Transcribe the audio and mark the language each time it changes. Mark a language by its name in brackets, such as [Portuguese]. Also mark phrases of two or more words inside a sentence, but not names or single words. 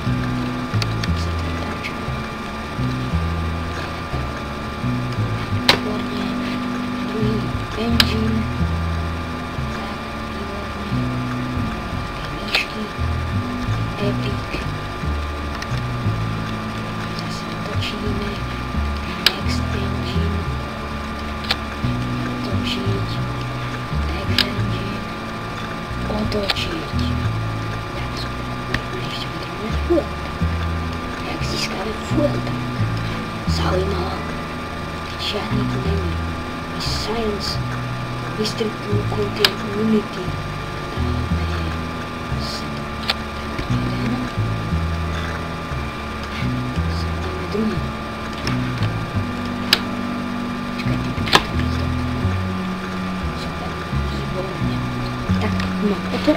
[Slovak] Výborne. Druhý engine. Epic. Zase otočíme. [English] Next engine. Otočiť. Next engine. [Slovak] Otočiť. Tak, super. Ešte potrebujeme fuel. Jak získame [English] fuel tank? [Slovak] Zaujímavé. Keď žiadny tu není. Science. [English] Distribution contain unity. [Slovak] Druhý. Počkajte, super, výborne. Tak, no, toto.